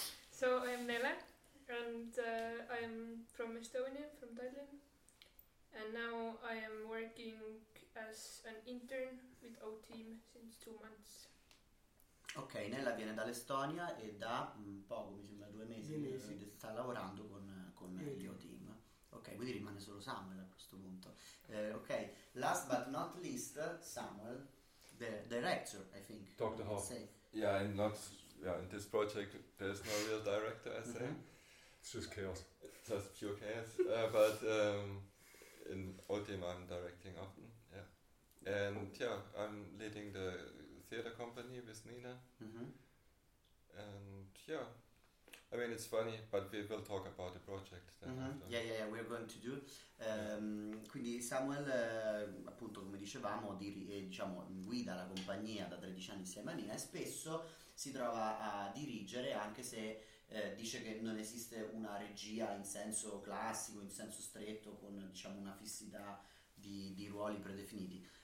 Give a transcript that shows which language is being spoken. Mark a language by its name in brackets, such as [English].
[English] So, I'm Nele, and I'm from Estonia, from Tallinn. And now I am working as an intern with O-Team since 2 months. [Italian] Ok, Nella viene dall'Estonia e da poco, mi sembra 2 mesi, sta lavorando con gli O-Team. Ok, quindi rimane solo Samuel a questo punto. [English] Ok, last but not least, Samuel, the director, I think. Dr. Hoff. Yeah, in this project there's no real director, I say. It's just chaos. It's just pure chaos. But in O-Team I'm directing often, yeah. And yeah, I'm leading the theater company with Nina, and yeah, I mean it's funny, but we will talk about the project. Yeah, we're going to do. [Italian] Quindi Samuel, appunto, come dicevamo, diciamo guida la compagnia da 13 anni insieme a Nina e spesso si trova a dirigere, anche se dice che non esiste una regia in senso classico, in senso stretto, con diciamo una fissità di ruoli predefiniti.